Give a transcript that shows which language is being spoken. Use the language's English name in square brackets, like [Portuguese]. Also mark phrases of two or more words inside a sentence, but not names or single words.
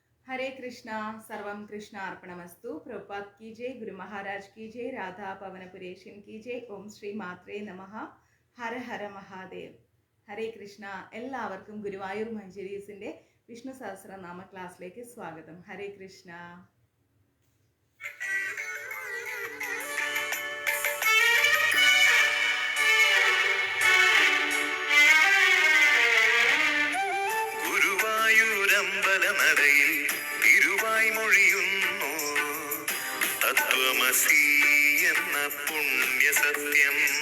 [Sanskrit] हरे कृष्णा सर्वम कृष्ण अर्पणमस्तु [Hindi] प्रभुपाद की जय गुरु महाराज की जय राधा पवनपुरेशन की जय [Sanskrit] ओम श्री मात्रे नमः ഹര ഹര മഹാദേവ്. [Malayalam] ഹരേ കൃഷ്ണ. എല്ലാവർക്കും ഗുരുവായൂർ മഞ്ജരീസിൻ്റെ വിഷ്ണു സഹസ്രനാമ ക്ലാസ്സിലേക്ക് സ്വാഗതം. ഹരേ കൃഷ്ണ. ഗുരുവായൂരമ്പലനടയിൽ തിരുവായ് മൊഴിയുന്നു തത്വമസി എന്ന പുണ്യസത്യം.